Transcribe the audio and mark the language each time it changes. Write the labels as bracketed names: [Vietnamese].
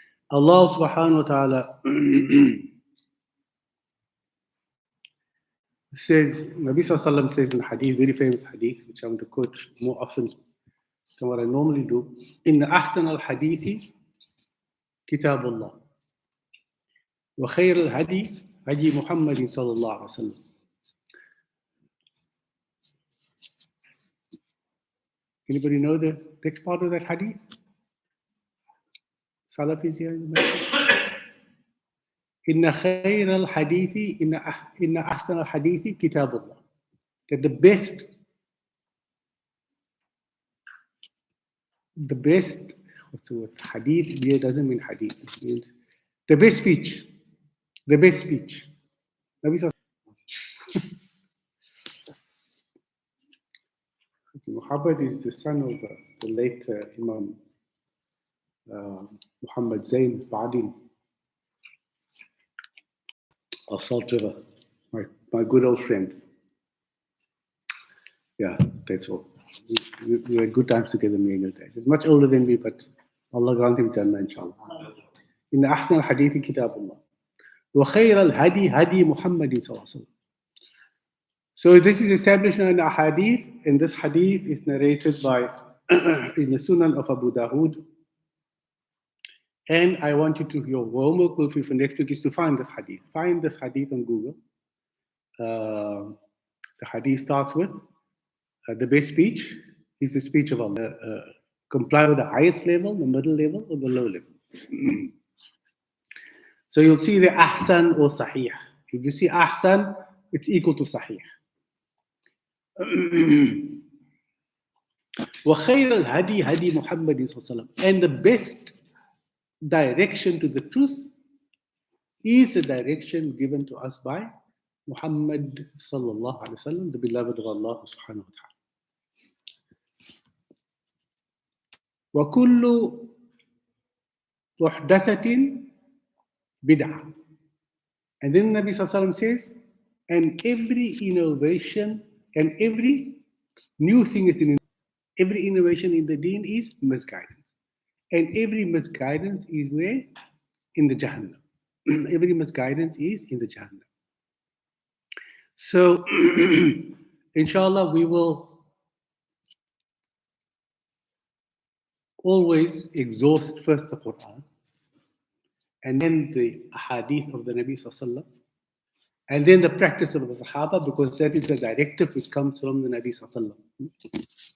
[English] Allah subhanahu wa ta'ala says, Nabi sallallahu says in hadith, very famous hadith, which I'm going to quote more often than what I normally do, [Arabic] إن أحسن الحديث كتاب الله وخير الهدي هدي محمد صلى الله عليه وسلم. [English] Anybody know the next part of that hadith? Salafis here in the masjid. [Arabic] إن خير الحديث إن أحسن الحديث كتاب الله. [English] That the best, what's the word? Hadith here doesn't mean hadith. It means the best speech. The best speech. Muhammad is the son of the late Imam Muhammad Zain Badin of Salt River, my good old friend. Yeah, that's all. We had good times together, me and your dad. He's much older than me, but Allah grant him Jannah, inshallah. [Arabic] In the Ahsan al-Hadith Kitabullah. وخير الهدي هدي محمد صلى الله عليه وسلم. [English] So this is established in a hadith, and this hadith is narrated by in the Sunnah of Abu Dawood. And I want you to, your homework will be for next week is to find this hadith. Find this hadith on Google. The hadith starts with the best speech is the speech of Allah. Comply with the highest level, the middle level, or the low level. So you'll see the ahsan or sahih. If you see ahsan, it's equal to sahih. [Arabic] وَخَيْرَ الْهَدِي هَدِي مُحَمَّدٍ صَلَّى اللَّهُ عَلَيْهِ وَسَلَّمَ. [English] And the best direction to the truth is the direction given to us by Muhammad sallallahu alaihi wasallam, the beloved of Allah subhanahu wa ta'ala. [Arabic] وَكُلُّ مُحْدَثَةٍ bid'ah. [English] And then Nabi sallallahu alaihi wasallam says, and every innovation and every new thing is every innovation in the deen is misguidance. And every misguidance is where? In the Jahannam. Every misguidance is in the Jahannam. So, inshallah, we will always exhaust first the Quran, and then the hadith of the Nabi sallallahu alaihi wasallam, and then the practice of the Sahaba, because that is the directive which comes from the Nabi sallallahu alaihi wasallam.